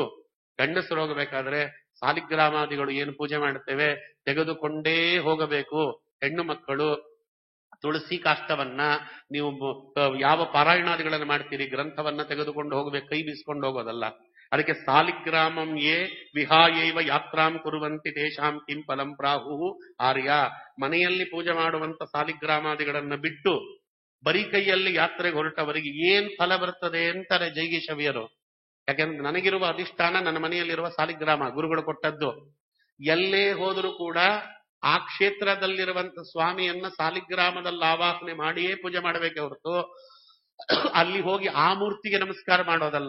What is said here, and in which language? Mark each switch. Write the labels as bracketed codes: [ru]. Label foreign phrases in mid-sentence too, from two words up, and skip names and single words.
[kn] ಗಂಡಸರು ಹೋಗಬೇಕಾದ್ರೆ ಸಾಲಿಗ್ರಾಮಾದಿಗಳು ಏನು ಪೂಜೆ ಮಾಡುತ್ತೇವೆ ತೆಗೆದುಕೊಂಡೇ ಹೋಗಬೇಕು. ಹೆಣ್ಣು ಮಕ್ಕಳು ತುಳಸಿ ಕಾಷ್ಟವನ್ನ ನೀವು ಯಾವ ಪಾರಾಯಣಾದಿಗಳನ್ನು ಮಾಡ್ತೀರಿ ಗ್ರಂಥವನ್ನ ತೆಗೆದುಕೊಂಡು ಹೋಗಬೇಕು, ಕೈ ಬೀಸ್ಕೊಂಡು ಹೋಗೋದಲ್ಲ. [sa] ಅದಕ್ಕೆ ಸಾಲಿಗ್ರಾಮಂ ಯೇ ವಿಹಾಯೈವ ಯಾತ್ರಾಂ ಕುರುವಂತಿ ತೇಷಾಂ ಕಿಂ ಫಲಂ ಪ್ರಾಹು ಆರ್ಯ. [kn] ಮನೆಯಲ್ಲಿ ಪೂಜೆ ಮಾಡುವಂತ ಸಾಲಿಗ್ರಾಮಾದಿಗಳನ್ನ ಬಿಟ್ಟು ಬರೀ ಕೈಯಲ್ಲಿ ಯಾತ್ರೆಗೆ ಹೊರಟವರಿಗೆ ಏನ್ ಫಲ ಬರ್ತದೆ ಅಂತಾರೆ ಜೈಗೀಶವಿಯರು. ಯಾಕೆಂದ್ರೆ ನನಗಿರುವ ಅಧಿಷ್ಠಾನ ನನ್ನ ಮನೆಯಲ್ಲಿರುವ ಸಾಲಿಗ್ರಾಮ, ಗುರುಗಳು ಕೊಟ್ಟದ್ದು. ಎಲ್ಲೇ ಹೋದರೂ ಕೂಡ ಆ ಕ್ಷೇತ್ರದಲ್ಲಿರುವಂತ ಸ್ವಾಮಿಯನ್ನ ಸಾಲಿಗ್ರಾಮದಲ್ಲಿ ಆವಾಹನೆ ಮಾಡಿಯೇ ಪೂಜೆ ಮಾಡಬೇಕೆ ಹೊರತು ಅಲ್ಲಿ ಹೋಗಿ ಆ ಮೂರ್ತಿಗೆ ನಮಸ್ಕಾರ ಮಾಡೋದಲ್ಲ.